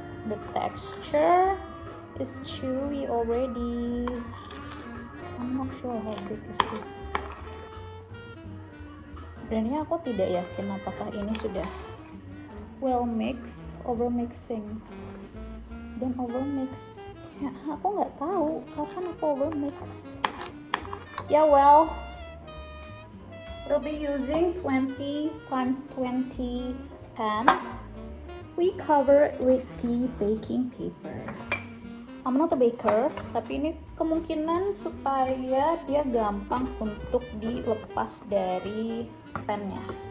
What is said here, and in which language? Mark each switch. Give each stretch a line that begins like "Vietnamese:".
English: The texture is chewy already. I'm not sure how big is this.
Indonesian: Sebenarnya aku tidak yakin apakah ini sudah
English: well mix, overmixing.
Indonesian: Dan overmix, ya, aku nggak tahu kapan aku overmix.
English: Yeah, well, we'll be using 20 times 20 pan. We cover it with the baking paper. I'm not a baker,
Indonesian: tapi ini kemungkinan supaya dia gampang untuk dilepas dari pannya.